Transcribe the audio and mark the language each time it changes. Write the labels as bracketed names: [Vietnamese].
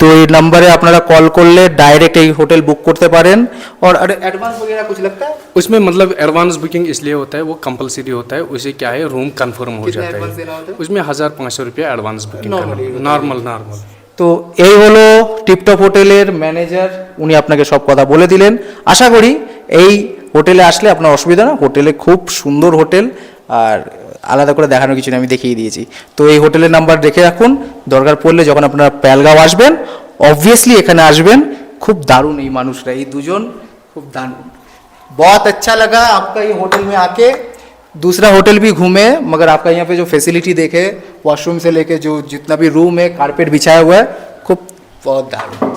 [Hindi] तो ये नंबर है, [Bangla] আপনারা কল করলে ডাইরেক্ট এই হোটেল বুক করতে পারেন। [Hindi] और एडवांस वगैरह कुछ लगता है उसमें? मतलब एडवांस बुकिंग इसलिए होता है, वो कंपलसरी होता है। उसे क्या है, रूम कंफर्म हो जाता है। उसमें 1500 रुपया एडवांस बुकिंग करना, नॉर्मल। [Bangla] তো এই হলো টিপটপ হোটেলের ম্যানেজার, উনি আপনাকে সব কথা বলে দিলেন। আশা করি এই হোটেলে আসলে আপনার অসুবিধা না। হোটেলে খুব সুন্দর হোটেল, আর আলাদা করে দেখানোর কিছু নেই, আমি দেখিয়ে দিয়েছি। তো এই হোটেলের নাম্বার রেখে রাখুন, দরকার পড়লে যখন আপনারা পেহেলগাঁও আসবেন অবভিয়াসলি এখানে আসবেন। খুব দারুণ এই মানুষরা, এই দুজন খুব দারুণ। [Hindi] बहुत अच्छा लगा आपका ये होटल में आके। दूसरा होटल भी घूमे, मगर आपका यहाँ पे जो फैसिलिटी देखे, वॉशरूम से लेके जो जितना भी रूम है, कारपेट बिछाया हुआ है, खूब बहुत दारुण।